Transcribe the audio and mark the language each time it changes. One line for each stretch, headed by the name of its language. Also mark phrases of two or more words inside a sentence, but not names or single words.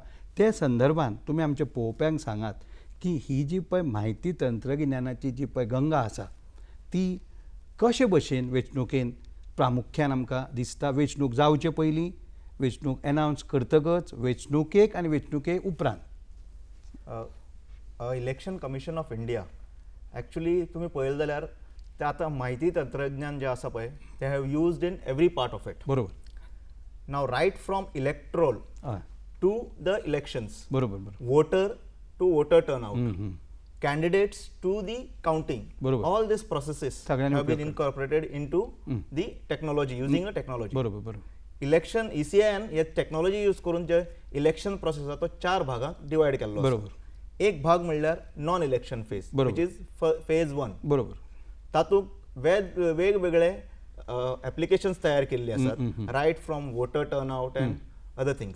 Konkani: ते संदर्भान तुमी आमच्या पळोवप्यांक सांगात की ही जी पळय म्हायती तंत्रगिन्यानाची जी पळय गंगा आसा ती कशे भशेन वेंचणुकेन प्रामुख्यान आमकां दिसता. वेंचणूक जावचे पयलीं, वेंचणूक एनावन्स करतकच, वेंचणुकेक आनी वेंचणुके उपरांत. इलेक्शन कमिशन ऑफ इंडिया एक्चुअली तुमी पळयलें जाल्यार ते आतां म्हायती तंत्रज्ञान जें आसा पळय ते
English: have used in every part of it.
Konkani: बरोबर.
English: now right from electoral to the elections,
Konkani: बरोबर.
English: voter to voter turnout, candidates to the counting,
Konkani: बरोबर.
English: all these processes have been incorporated into the technology, using a technology.
Konkani: बरोबर. इलेक्शन ECIN हे टेक्नॉलॉजी यूज करून जे
English: election process
Konkani: तो 4 भागांत डिवायड केल्लो. बरोबर. एक भाग म्हणल्यार
English: non election phase, which is phase 1.
Konkani: बरोबर. तातूंत वेगवेगळे एप्लिकेशन्स तयार केल्ले आसात,
English: right from voter turnout and other things.